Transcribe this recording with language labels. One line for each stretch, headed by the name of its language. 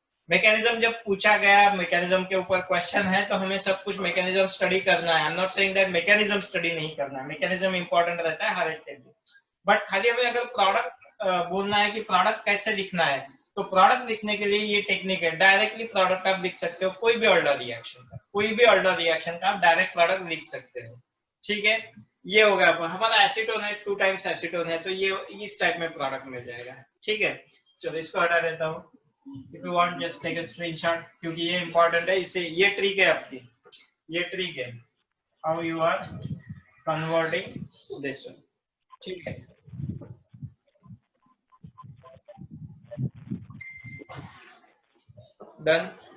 Hindi: Mechanism जब पूछा गया, मैकेनिज्म के ऊपर क्वेश्चन है, तो हमें सब कुछ मैकेनिज्म स्टडी करना है।
English: I am not saying that
Hindi: mechanism study नहीं करना है, मैकेनिज्म इंपॉर्टेंट रहता है हर एक के लिए, बट खाली हमें अगर प्रोडक्ट बोलना है कि प्रोडक्ट कैसे लिखना है, तो प्रोडक्ट लिखने के लिए ये टेक्निक है। डायरेक्टली प्रोडक्ट आप लिख सकते हो, कोई भी ऑर्डर रिएक्शन का, कोई भी ऑर्डर रिएक्शन का आप डायरेक्ट प्रोडक्ट लिख सकते हो। ठीक है, ये हो गया हमारा एसीटोन है, 2 टाइम्स एसीटोन है, तो ये इस टाइप में प्रोडक्ट मिल जाएगा। ठीक है, चलो इसको हटा देता हूँ।
English: If you want, just take a screenshot,
Hindi: क्योंकि ये important है। इसे, ये ट्रिक है आपकी, ये ट्रिक है
English: how you are converting this one।
Hindi: ठीक है, done।